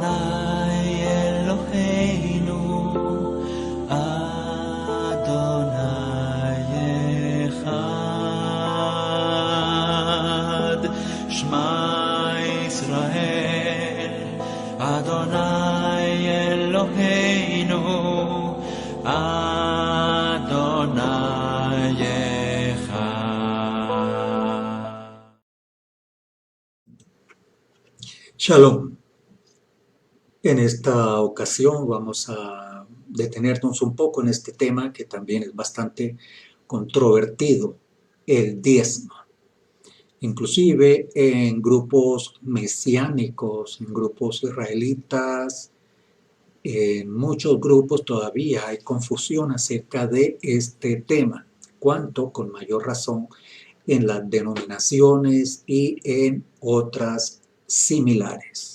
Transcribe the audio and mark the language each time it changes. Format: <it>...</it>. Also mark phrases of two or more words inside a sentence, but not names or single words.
<he>אלוהינו אדוני אחד שמע ישראל אדוני אלוהינו אדוני אחד. Shalom.</he> <es>En esta ocasión vamos a detenernos un poco en este tema que también es bastante controvertido, el diezmo. Inclusive en grupos mesiánicos, en grupos israelitas, en muchos grupos todavía hay confusión acerca de este tema, cuanto con mayor razón en las denominaciones y en otras similares.</es>